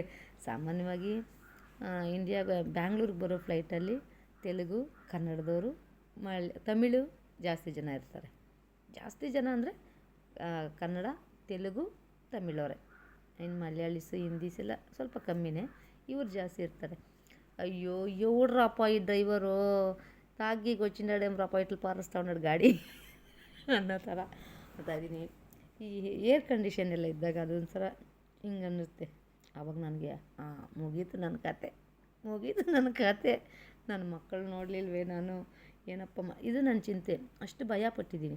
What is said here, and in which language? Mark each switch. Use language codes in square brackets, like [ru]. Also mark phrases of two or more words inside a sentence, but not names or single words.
[kn] ಸಾಮಾನ್ಯವಾಗಿ ಬ್ಯಾಂಗ್ಳೂರಿಗೆ ಬರೋ ಫ್ಲೈಟಲ್ಲಿ ತೆಲುಗು, ಕನ್ನಡದವರು, ತಮಿಳು ಜಾಸ್ತಿ ಜನ ಇರ್ತಾರೆ. ಜಾಸ್ತಿ ಜನ ಅಂದರೆ ಕನ್ನಡ, ತೆಲುಗು, ತಮಿಳವರೇ. ಇನ್ನು ಮಲಯಾಳೀಸು, ಹಿಂದೀಸ್ ಎಲ್ಲ ಸ್ವಲ್ಪ ಕಮ್ಮಿನೇ, ಇವ್ರು ಜಾಸ್ತಿ ಇರ್ತಾರೆ. [te] అయ్యో ఎవడ్రాపా ఈ డ్రైవరు తాగి వచ్చిండాడేమ్రాపಾ ఇట్లా పారేస్తా ఉన్నాడు ಗಾಡಿ [kn] ಅನ್ನೋ ಥರ ಮಾತಾಡಿದ್ದೀನಿ. ಈ ಏರ್ ಕಂಡೀಷನ್ ಎಲ್ಲ ಇದ್ದಾಗ ಅದೊಂಥರ ಹಿಂಗೆ ಅನ್ನಿಸುತ್ತೆ. ಆವಾಗ ನನಗೆ ಮುಗೀತು ನನ್ನ ಕತೆ. ನನ್ನ ಮಕ್ಕಳು ನೋಡಲಿಲ್ವೇ ನಾನು, ಏನಪ್ಪ ಇದು ನನ್ನ ಚಿಂತೆ. ಅಷ್ಟು ಭಯಪಟ್ಟಿದ್ದೀನಿ.